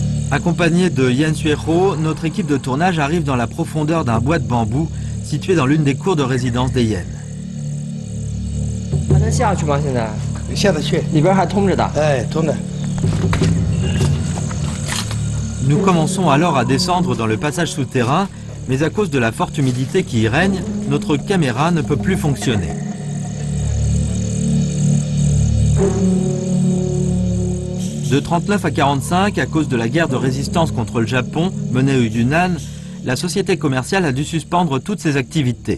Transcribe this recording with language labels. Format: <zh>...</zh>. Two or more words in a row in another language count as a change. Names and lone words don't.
<fr>Accompagné de Yen Sueho, notre équipe de tournage arrive dans la profondeur d'un bois de bambou situé dans l'une des cours de résidence des Yen.</fr> <zh>还能下去吗？现在下得去。里边还通着的。哎，通的。</zh> <fr>Nous commençons alors à descendre dans le passage souterrain, mais à cause de la forte humidité qui y règne, notre caméra ne peut plus fonctionner. De 39 à 45, à cause de la guerre de résistance contre le Japon menée au Yunnan, la société commerciale a dû suspendre toutes ses activités.</fr>